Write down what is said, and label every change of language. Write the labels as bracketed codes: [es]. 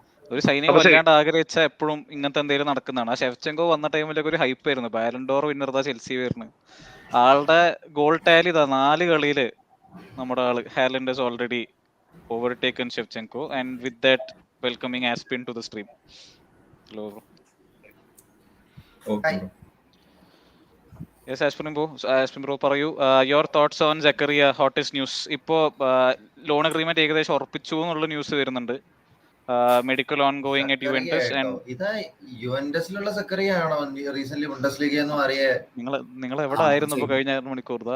[ml] ഒരു സൈനിക വല്ലാണ്ട് ആഗ്രഹിച്ച എപ്പോഴും ഇങ്ങനത്തെ എന്തെങ്കിലും നടക്കുന്നതാണ്. ആ ഷെഫ്ചെങ്കോ വന്ന ടൈമിലൊക്കെ ഒരു ഹൈപ്പ് ആയിരുന്നു. ബാലൻഡോർ വിന്നർ ചെൽസി വരുന്നത്. ആളുടെ ഗോൾ ടാലി 4 കളിയില് നമ്മുടെ ആള് Haaland [en] is already overtaken Shevchenko, and with that welcoming Aspin to the stream. Hello bro. Okay. Yes, Aspin bro [ml] പറയൂ. [en] Your thoughts on Zakaria, hottest news. [ml] ഇപ്പോ loan agreement ഏകദേശം ഉറപ്പിച്ചു എന്നുള്ള ന്യൂസ് വരുന്നുണ്ട്. [en] Medical ongoing at Juventus. [ml] ഇത് യുവെന്റസിലുള്ള സക്കറിയ ആണോ recent Bundesliga എന്ന് അറിയേ? നിങ്ങൾ എവിടെ ആയിരുന്നു ഇപ്പോ കഴിഞ്ഞ 6 മണിക്കൂർ?